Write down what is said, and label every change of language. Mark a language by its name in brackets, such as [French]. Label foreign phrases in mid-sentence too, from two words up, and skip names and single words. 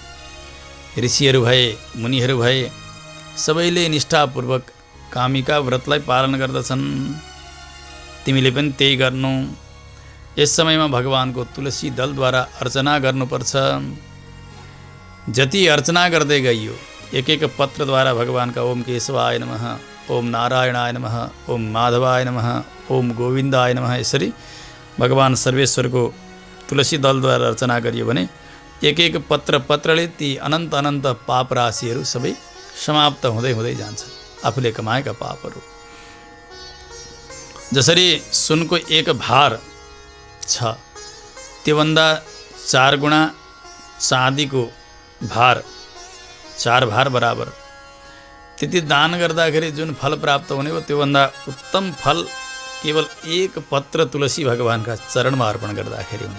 [Nepali] ऋषिहरू भए, मुनिहरू भए, सबैले निष्ठापूर्वक कामिका व्रतलाई पालन गर्दछन्। तिमीले पनि त्यही गर्नु। यस समयमा भगवानको तुलसी दलद्वारा अर्चना गर्नुपर्छ। जति अर्चना गर्दै गइयो, एक एक पत्रद्वारा भगवानका [Sanskrit] ओम केशवाय नमः, ओम नारायणाय नमः, ओम माधवाय नमः, ओम गोविन्दाय नमः, [Nepali] यसरी भगवान सर्वेश्वरको तुलसी दलद्वारा अर्चना गरियो भने एक एक पत्रले ती अनन्त अनन्त पाप राशिहरू सबै समाप्त हुँदै हुँदै जान्छ, आफूले कमाएका पापहरू। जसरी सुनको एक भार छ, त्योभन्दा 4 गुणा चाँदीको भार, 4 भार बराबर, त्यति दान गर्दाखेरि जुन फल प्राप्त हुने हो त्योभन्दा उत्तम फल केवल एक पत्र तुलसी भगवानका चरणमा अर्पण गर्दाखेरि हुने।